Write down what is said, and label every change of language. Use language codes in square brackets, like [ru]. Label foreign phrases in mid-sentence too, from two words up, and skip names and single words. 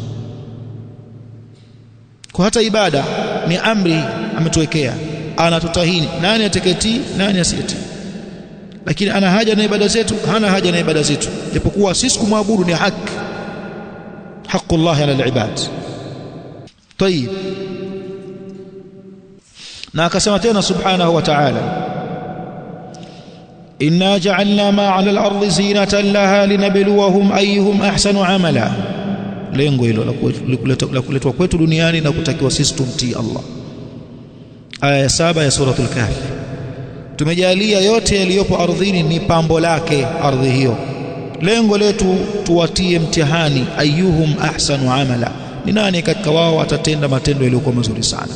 [sw] Kwa hata ibada ni amri ametuwekea, anatutahini nani ateketi, nani asieti. Lakini ana haja na ibada zetu? Hana haja na ibada zetu, japokuwa sisi kumwabudu ni haki, [ar] حق الله على العباد. Tayib, [sw] na akasema tena [ar] سبحانه وتعالى إنا جعلنا ما على الأرض زينة لها لنبلوهم أيهم أحسن عملا. [sw] Lengo hilo la kuletwa kwetu duniani na kutakiwa sisi tumtii Allah. Aya ya 7 ya suratul Kahf, tumejalia yote yaliyopo ardhini ni pambo lake ardhi hiyo. Lengo letu tuwatie mtihani, [ar] أيهم أحسن عملا, [sw] ni nani katika wao atatenda matendo yaliyokuwa mazuri sana.